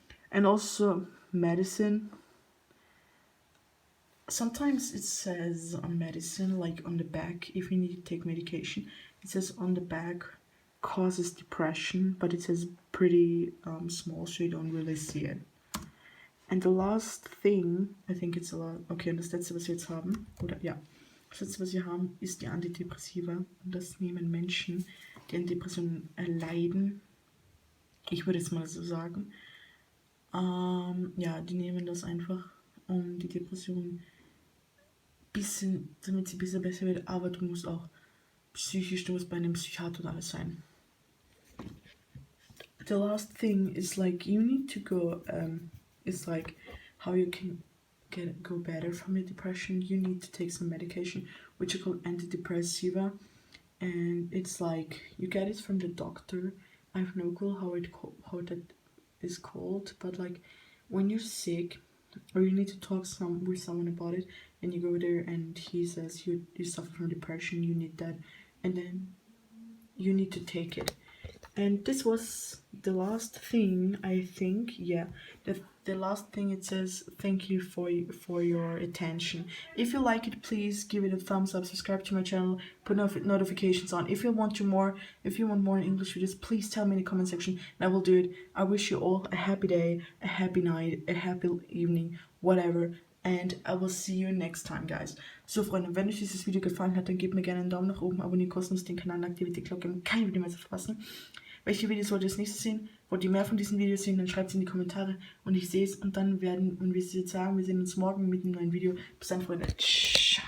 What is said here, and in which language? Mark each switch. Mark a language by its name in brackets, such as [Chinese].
[English] And also medicine. Sometimes it says on medicine, like on the back, if you need to take medication, it says on the back causes depression, but it says pretty small, so you don't really see it. And the last thing, I think it's a lot, [German] okay, und das letzte, was wir jetzt haben, oder ja, das letzte, was wir haben, ist die Antidepressiva. Und das nehmen Menschen, die an Depressionen erleiden, ich würde jetzt mal so sagen, ja, die nehmen das einfach, um die Depression bisschen, damit sie ein bisschen besser wird, aber du musst auch psychisch, du musst bei einem Psychiater und alles sein. [English] The last thing is like, you need to go, it's like how you can go better from your depression. You need to take some medication, which are called antidepressiva, and it's like you get it from the doctor. I have no clue how that is called, but like when you're sick or you need to talk with someone about it, and you go there and he says you suffer from depression, you need that, and then you need to take it. And this was the last thing, I think. Yeah, the last thing, it says thank you for your attention. If you like it, please give it a thumbs up, subscribe to my channel, put notifications on. If you want more English videos, please tell me in the comment section and I will do it. I wish you all a happy day, a happy night, a happy evening, whatever. And I will see you next time, guys. [German] So, Freunde, wenn euch dieses Video gefallen hat, dann gebt mir gerne einen Daumen nach oben, abonniert kostenlos den Kanal und aktiviert die Glocke, um kein Video mehr zu verpassen. Welche Videos wollt ihr als nächstes sehen? Wollt ihr mehr von diesen Videos sehen? Dann schreibt es in die Kommentare und ich sehe es. Und dann wir sehen uns morgen mit einem neuen Video. Bis dann, Freunde. Ciao.